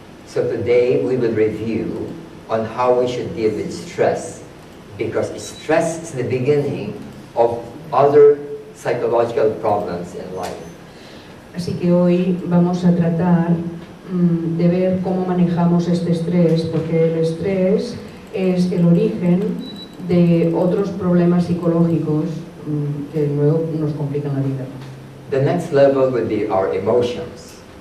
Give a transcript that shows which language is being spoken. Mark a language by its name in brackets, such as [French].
[English] So today we will review on how we should deal with stress, because stress is the beginning of other psychological problems in life. [Spanish] Así que hoy vamos a tratar de ver cómo manejamos este estrés, porque el estrés es el origen de otros problemas psicológicos que luego nos complican la vida. [English] The next level will be our emotions.